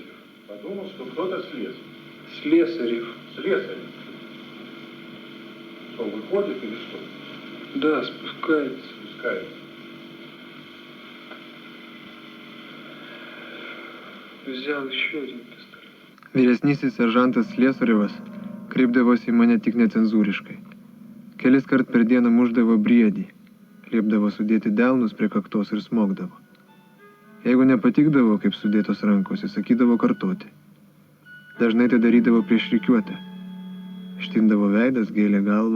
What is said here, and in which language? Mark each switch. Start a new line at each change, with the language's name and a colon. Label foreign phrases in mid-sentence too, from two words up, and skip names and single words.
Russian: Подумал, что кто-то слез. Слесарев. Слесарь. Что, выходит или что? Да, спускается. Спускается. Взял еще один пистолет.
Lithuanian: Vyresnysis seržantas Slesarevas kreipdavosi į mane tik necenzūriškai. Kelis kart per dieną muždavo briedį, liepdavo sudėti delnus prie kaktos ir smogdavo. Jeigu nepatikdavo, kaip sudėtos rankos, jis sakydavo kartoti. Dažnai tai darydavo prieš rikiuotę. Štindavo veidas, gėlė galva.